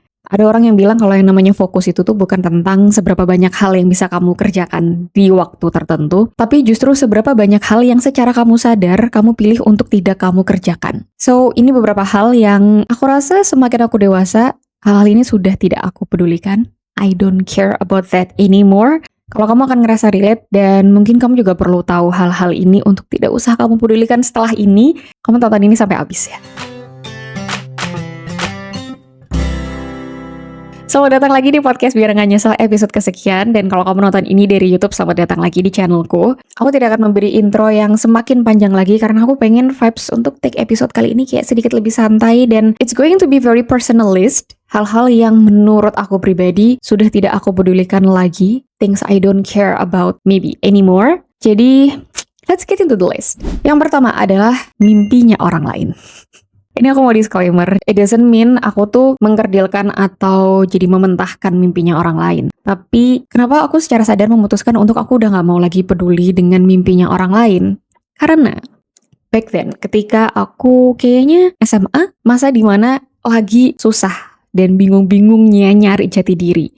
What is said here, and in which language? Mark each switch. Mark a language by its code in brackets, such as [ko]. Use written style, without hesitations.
[id] Ada orang yang bilang kalau yang namanya fokus itu tuh bukan tentang seberapa banyak hal yang bisa kamu kerjakan di waktu tertentu, tapi justru seberapa banyak hal yang secara kamu sadar kamu pilih untuk tidak kamu kerjakan. So, ini beberapa hal yang aku rasa semakin aku dewasa, hal-hal ini sudah tidak aku pedulikan. [en] I don't care about that anymore. [id] Kalau kamu akan ngerasa relate dan mungkin kamu juga perlu tahu hal-hal ini untuk tidak usah kamu pedulikan setelah ini, kamu tonton ini sampai habis ya. Selamat datang lagi di podcast Biar Nggak Nyesel episode kesekian. Dan kalau kamu nonton ini dari YouTube, selamat datang lagi di channelku. Aku tidak akan memberi intro yang semakin panjang lagi karena aku pengen vibes untuk take episode kali ini kayak sedikit lebih santai. [en] Dan it's going to be very personalist. [id] Hal-hal yang menurut aku pribadi sudah tidak aku pedulikan lagi. [en] Things I don't care about maybe anymore. Jadi, let's get into the list. [id] Yang pertama adalah mimpinya orang lain. Ini aku mau disclaimer, [en] it doesn't mean [id] aku tuh mengkerdilkan atau jadi mementahkan mimpinya orang lain. Tapi kenapa aku secara sadar memutuskan untuk aku udah gak mau lagi peduli dengan mimpinya orang lain? Karena [en] back then [id] ketika aku kayaknya SMA, masa dimana lagi susah dan bingung-bingungnya nyari jati diri.